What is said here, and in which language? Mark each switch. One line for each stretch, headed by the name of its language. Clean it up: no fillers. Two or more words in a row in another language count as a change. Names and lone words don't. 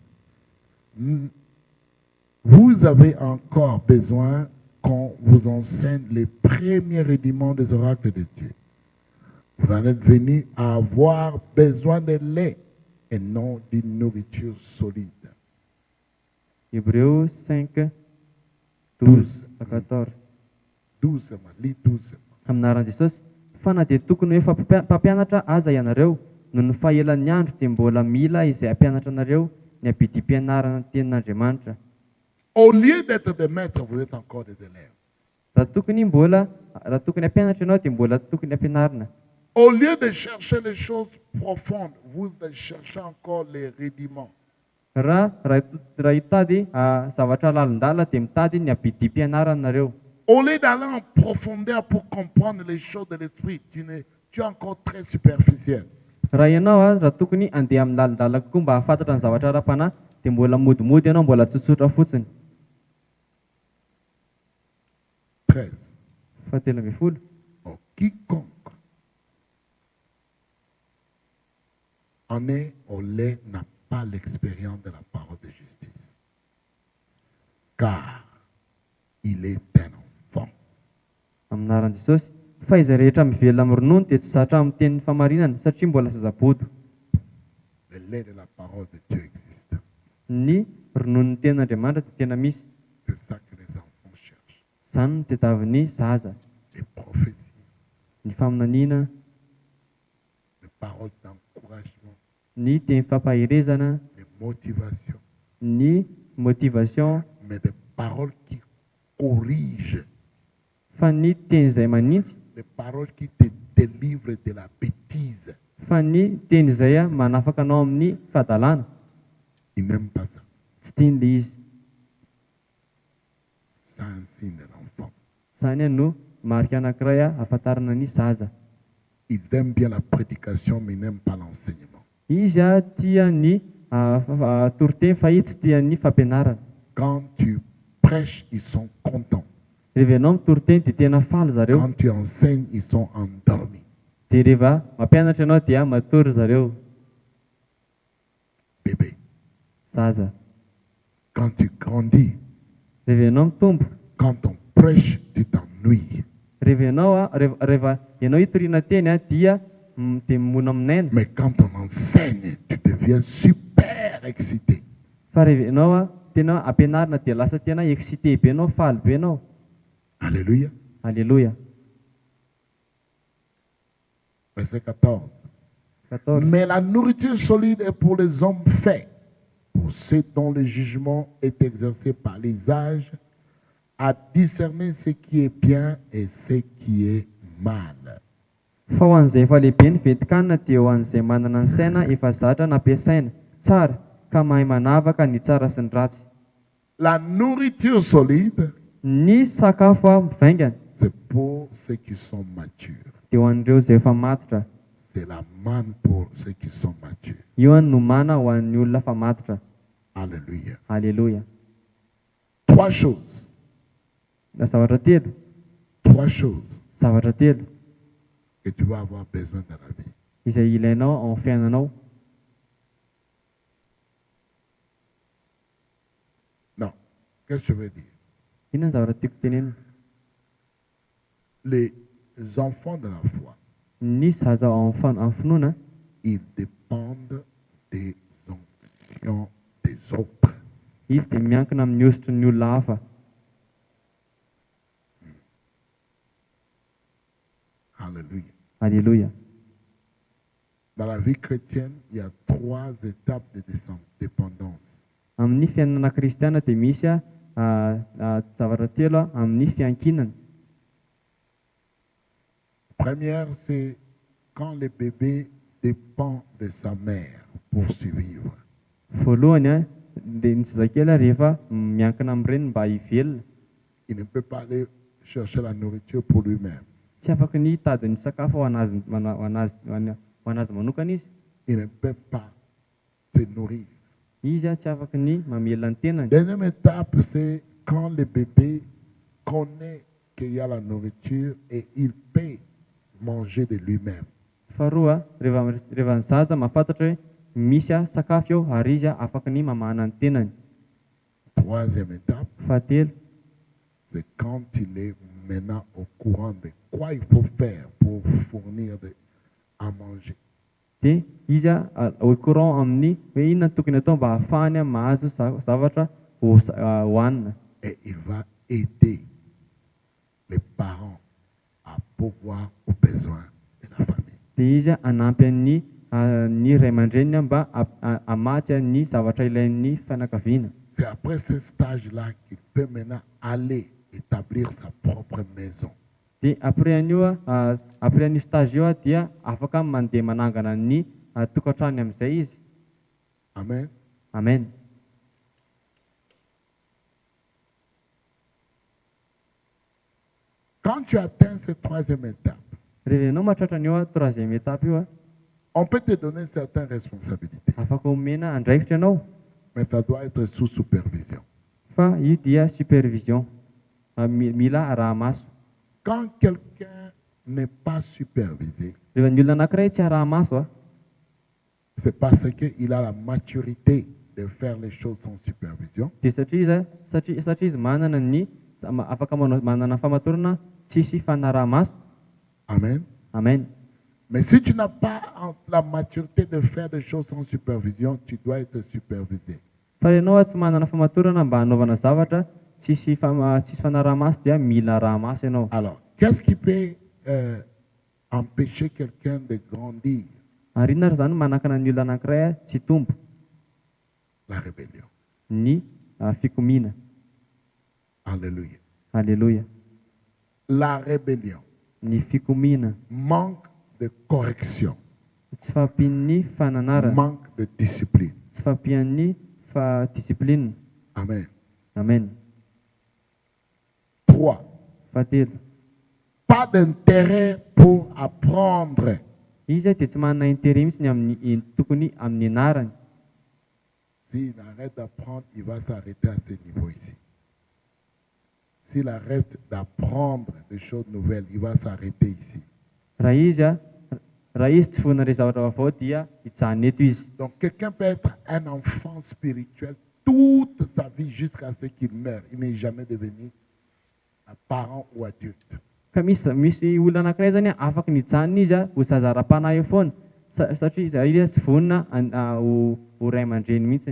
French: Vous avez encore besoin qu'on vous enseigne les premiers rudiments des oracles de Dieu. Vous en êtes venus à avoir besoin de lait et non d'une nourriture solide. Hébreux 5, 12 à 14. 12 seulement, lis 12 seulement.
Malagasy: Amin'ny anaran'i Jesosy, fa na dia tokony efa mpampianatra aza ianareo, noho ny fahelan'ny andro dia mbola mila izay hampianatra anareo ny abidim-pianarana ny tenin'Andriamanitra.
French: Au lieu d'être des maîtres, vous êtes encore des élèves.
Malagasy: Raha tokony hampianatra ianao dia mbola tokony hampianarina.
French: Au lieu de chercher les choses profondes, vous cherchez encore les rudiments.
Malagasy: Raha hitady zavatra lalindala dia mitady ny abidim-pianarana nareo.
French: Au lieu d'aller en profondeur pour comprendre les choses de l'esprit, tu es encore très superficiel.
Malagasy: Raha ianao raha tokony handeha amin'ny lalindala kokoa mba hahafantatra ny zavatra ara-panahy dia mbola modimody ianao, mbola tsotsotra fotsiny. 13. Fahatelo ambin'ny folo.
French: Oh, quiconque en est au lait n'a pas l'expérience de la parole de justice, car il est un enfant.
Malagasy: Amin'ny anaran'i Jesosy, fa izay rehetra mivelona amin'ny ronono dia tsy zatra amin'ny tenin'ny famarinana satria mbola zazabody.
French: Le lait de la parole de Dieu existe.
Malagasy: Ny rononon'ny tenin'Andriamanitra dia tena misy.
French: C'est ça que les enfants cherchent.
Malagasy: Izany no tadiavin'ny zaza.
French: Les prophéties,
Malagasy: Ny faminaniana,
French: les paroles d'encouragement,
Malagasy: ny teny fampahirezana,
French: les motivations,
Malagasy: ny motivation,
French: mais des paroles qui corrigent,
Malagasy: fa ny teny izay manintsy,
French: les paroles qui te délivrent de la bêtise.
Malagasy: fa ny teny izay manafaka anao amin'ny fahadalàna.
French: Ils n'aiment pas ça.
Malagasy: Tsy tiany le izy.
French: C'est un signe de l'enfant.
Malagasy: Izany no marika anankiray ahafantarana ny zaza.
French: Ils aiment bien la prédication, mais ils n'aiment pas l'enseignement.
Malagasy: Izy tia ny toriteny fa izy tsy tia ny fampianarana.
French: Quand tu prêches, ils sont contents.
Malagasy: Rehefa ianao mitory teny dia tena faly zareo.
French: Quand tu enseignes, ils sont endormis.
Malagasy: Dia rehefa mampianatra ianao dia matory zareo.
French: Bébé.
Malagasy: Zaza.
French: Quand tu grandis,
Malagasy: Rehefa ianao mitombo,
French: quand on prêche, tu t'ennuies.
Malagasy: rehefa ianao hitoriana teny dia mona aminaina.
French: Mais quand on enseigne, tu deviens super excité.
Malagasy: Fa rehefa ianao tena ampianarina dia lasa tena excité be ianao, faly be ianao.
French: Alléluia.
Malagasy: Alléluia.
French: Verset 14. 14. Mais la nourriture solide est pour les hommes faits, pour ceux dont le jugement est exercé par les âges, à discerner ce qui est bien et ce qui est mal.
Malagasy: Fa ho an'izay efa lehibe ny vetin-kanina dia ho an'izay manana ny saina efa zatra nampiasaina tsara ka mahay manavaka ny tsara sy ny ratsy.
French: La nourriture solide,
Malagasy: Ny sakafo mivaingana
French: c'est pour ceux qui sont matures.
Malagasy: dia ho an'ireo izay efa matotra.
French: C'est la manne pour ceux qui sont matures.
Malagasy: Io no mana ho an'ny olona fa matotra.
French: Alléluia.
Malagasy: Alléluia.
French: 3 choses.
Malagasy: Zavatra telo.
French: 3 choses
Malagasy: Zavatra telo
French: que tu vas avoir besoin dans la vie.
Malagasy: izay ilainao ao amin'ny fiainanao.
French: Non. Qu'est-ce que je veux dire?
Malagasy: Inona ny zavatra tiako tenenina?
French: Les enfants de la foi,
Malagasy: Ny zaza ao amin'ny finoana
French: ils dépendent des onctions des autres.
Malagasy: izy dia miankina amin'ny ositry ny olona hafa.
French: Alléluia.
Malagasy: Alléluia.
French: Dans la vie chrétienne, il y a 3 étapes de dépendance.
Malagasy: Amin'ny fiainana kristiana dia misy zavatra telo amin'ny fiankinana.
French: Première, c'est quand le bébé dépend de sa mère pour survivre.
Malagasy: Voalohany dia ny zazakely rehefa miankina amin'ny reniny mba hivelona.
French: Il ne peut pas aller chercher la nourriture pour lui-même.
Malagasy: Tsy afaka ny hitady ny sakafo ho anazy manokana izy.
French: Il ne peut pas se nourrir.
Malagasy: Izy tsy afaka ny mamelona ny tenany.
French: Deuxième étape, c'est quand le bébé connaît qu'il y a la nourriture et il peut manger de lui-même.
Malagasy: Faharoa rehefa ny zaza mahafantatra hoe misy sakafo eo ary izy afaka ny mamana ny tenany.
French: Troisième étape,
Malagasy: Fahatelo
French: c'est quand il est maintenant au courant de quoi il faut faire pour fournir à manger.
Malagasy: dia izy
French: au courant
Malagasy: amin'ny hoe inona ny tokony atao mba ahafahany mahazo zavatra hohanina.
French: Et il va aider les parents à pourvoir aux besoins de la famille.
Malagasy: Dia izy hanampy ny ray aman-dreniny mba hamatsy ny zavatra ilain'ny fianakaviana.
French: C'est après ce stage-là qu'il peut maintenant aller établir sa propre maison.
Malagasy: Dia après an'io stage io dia afaka mandeha manangana ny tokantrano amin'izay izy.
French: Amen.
Malagasy: Amen.
French: Quand tu atteins cette troisième étape,
Malagasy: Rehefa ianao mahatratra an'io
French: troisième étape
Malagasy: io
French: on peut te donner certaines responsabilités,
Malagasy: afaka omena andraikitra ianao,
French: mais ça doit être sous supervision.
Malagasy: fa io dia supervision. Mila arahamaso.
French: Quand quelqu'un n'est pas supervisé,
Malagasy: Rehefa ny olona anankiray tsy arahamaso
French: c'est parce qu'il a la maturité de faire les choses sans supervision.
Malagasy: dia satria izy manana ny afaka manana famatorana tsisy fanarahamaso.
French: Amen.
Malagasy: Amen.
French: Mais si tu n'as pas la maturité de faire des choses sans supervision, tu dois être supervisé.
Malagasy: Fa ianao tsy manana famatorana mba hanaovana zavatra tsisy fanarahamaso dia mila arahamaso ianao.
French: Alors, qu'est-ce qui peut empêcher quelqu'un de grandir?
Malagasy: Ary inona zany manakana ny olona anankiray tsy tombo?
French: La rébellion.
Malagasy: Ny fikomiana.
French: Alléluia.
Malagasy: Alléluia.
French: La rébellion.
Malagasy: Ny fikomiana.
French: Manque de correction.
Malagasy: Tsy fampian'ny fananarana.
French: Manque de discipline.
Malagasy: Tsy fampian'ny discipline.
French: Amen.
Malagasy: Amen. 3. Fahatelo.
French: Pas d'intérêt pour apprendre.
Malagasy: Izy dia tsy manana intérêt mihitsy ny tokony amin'ny anarany.
French: S'il arrête d'apprendre, il va s'arrêter à ce niveau ici. S'il arrête d'apprendre des choses nouvelles, il va s'arrêter ici.
Malagasy: Raha izy tsy vonona ilay zavatra vaovao dia hijanona eto izy.
French: Donc quelqu'un peut être un enfant spirituel toute sa vie jusqu'à ce qu'il meure. Il n'est jamais devenu un parent ou adulte.
Malagasy: Ka misy olona anankiray zany afaka nijanona izy ho zaza ra-panahy eo foana satria izy tsy vonona ho ray aman-dreny mihitsiny.